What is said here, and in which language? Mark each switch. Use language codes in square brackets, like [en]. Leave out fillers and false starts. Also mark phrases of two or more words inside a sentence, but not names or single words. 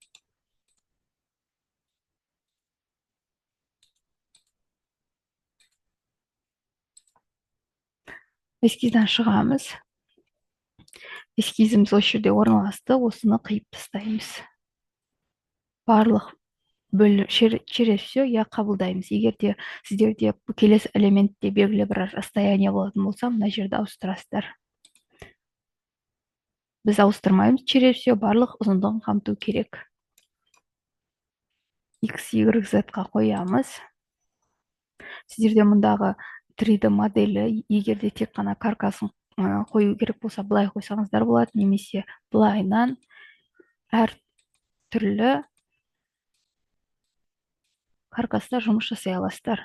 [kk] Эскизден шығамыз. Эскизіміз осы жерде орналасты. Осыны қиып тастаймыз. Барлық [ru] через все я [kk] қабылдаймыз. Егер де сіздерде келесі элементте белгілі бір расстояние болатын болса, мына жерде ауыстырасыздар. Біз ауыстырмаймыз. [ru] Через все [kk] барлық ұзындығын қамту керек. X, Y, Z-қа қоямыз. Сіздерде мұндағы 3D моделі, егер де тек қана каркасын қою керек болса, былай қойсаңыздар болады, немесе былайынан әр түрлі каркаста жұмыс жасай аласыздар.